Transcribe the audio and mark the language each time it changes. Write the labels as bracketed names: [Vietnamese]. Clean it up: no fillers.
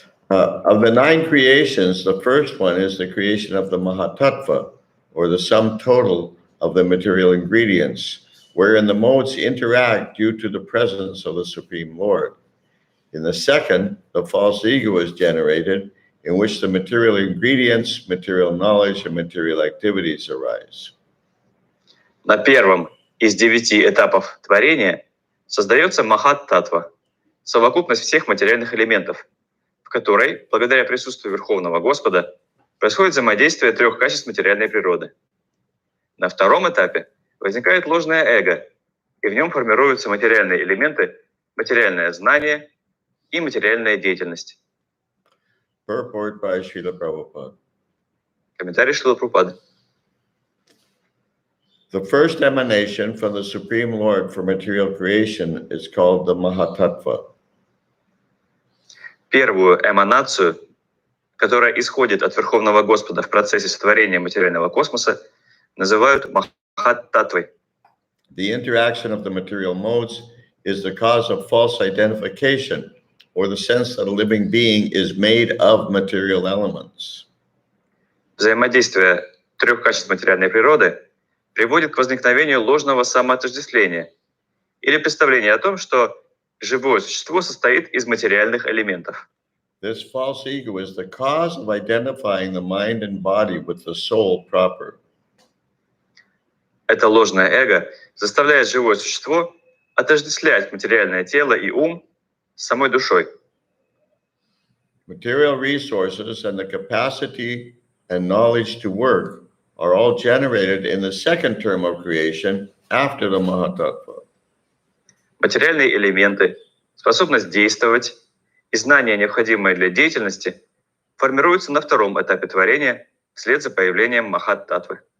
[English] Of the 9 creations, the first one is the creation of the Mahatattva, or the sum total of the material ingredients, wherein the modes interact due to the presence of the Supreme Lord. In the second, the false ego is generated, in which the material ingredients, material knowledge, and material activities arise. [Russian] На первом из 9 этапов творения создается Махат-татва, совокупность всех материальных элементов, в которой, благодаря присутствию Верховного Господа, происходит взаимодействие 3 качеств материальной природы. На втором этапе возникает ложное эго, и в нем формируются материальные элементы, материальное знание и материальная деятельность. [English] Purport by Srila Prabhupada. [Russian] Комментарий Шрилы Прабхупады. [English] The first emanation from the Supreme Lord for material creation is called the Mahatattva. [Russian] Первую эманацию, которая исходит от Верховного Господа в процессе сотворения материального космоса, называют Махат-татвой. [English] The interaction of the material modes is the cause of false identification, or the sense that a living being is made of material elements. [Russian] Взаимодействие 3 качеств материальной природы приводит к возникновению ложного самоотождествления или представления о том, что живое существо состоит из материальных элементов. [English] This false ego is the cause of identifying the mind and body with the soul proper. [Russian] Это ложное эго заставляет живое существо отождествлять материальное тело и ум с самой душой. [English] Material resources and the capacity and knowledge to work are all generated in the second term of creation after the Mahatattva. [Russian] Материальные элементы, способность действовать и знания, необходимые для деятельности, формируются на втором этапе творения вслед за появлением Махат-татвы.